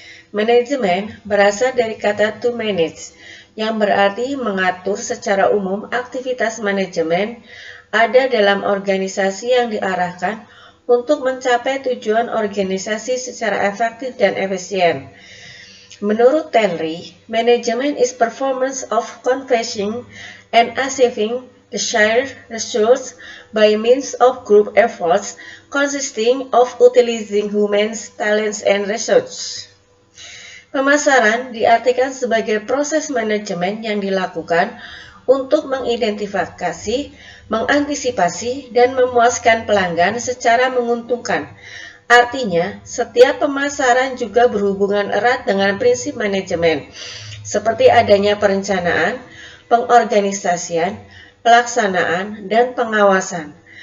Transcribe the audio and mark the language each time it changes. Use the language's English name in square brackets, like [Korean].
[Indonesian] Manajemen berasal dari kata [English] to manage, [Indonesian] yang berarti mengatur secara umum. Aktivitas manajemen ada dalam organisasi yang diarahkan untuk mencapai tujuan organisasi secara efektif dan efisien. Menurut Tenry, [English] management is performance of converting and achieving the shared results by means of group efforts consisting of utilizing human talents and resources. [Indonesian] Pemasaran diartikan sebagai proses manajemen yang dilakukan untuk mengidentifikasi, mengantisipasi, dan memuaskan pelanggan secara menguntungkan. Artinya, setiap pemasaran juga berhubungan erat dengan prinsip manajemen, seperti adanya perencanaan, pengorganisasian, pelaksanaan, dan pengawasan.